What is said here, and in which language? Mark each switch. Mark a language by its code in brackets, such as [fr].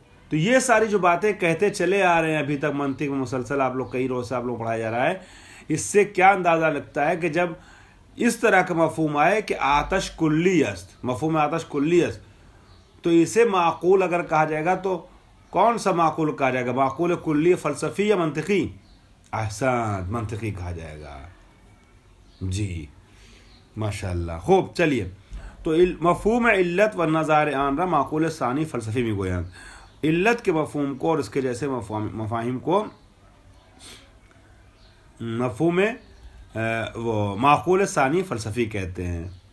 [ur] تو یہ ساری جو باتیں کہتے چلے آ رہے ہیں ابھی تک منطق میں مسلسل، آپ لوگ کئی روز سے آپ لوگ پڑھایا جا رہا ہے، اس سے کیا اندازہ لگتا ہے کہ جب اس طرح کا مفہوم آئے کہ [fa] آتش کلی است، مفہوم آتش کلی است، [ur] تو اسے معقول اگر کہا جائے گا تو کون سا معقول کہا جائے گا؟ معقول کلی فلسفی یا منطقی؟ احسان، منطقی کہا جائے گا. جی ماشاءاللہ. خوب، چلیے، تو [fa] مفہوم علت و نظار آن را معقول ثانی فلسفی میگویند. [ur] علت کے مفہوم کو اور اس کے جیسے مفاہیم کو مفہوم وہ معقول ثانی فلسفی کہتے ہیں.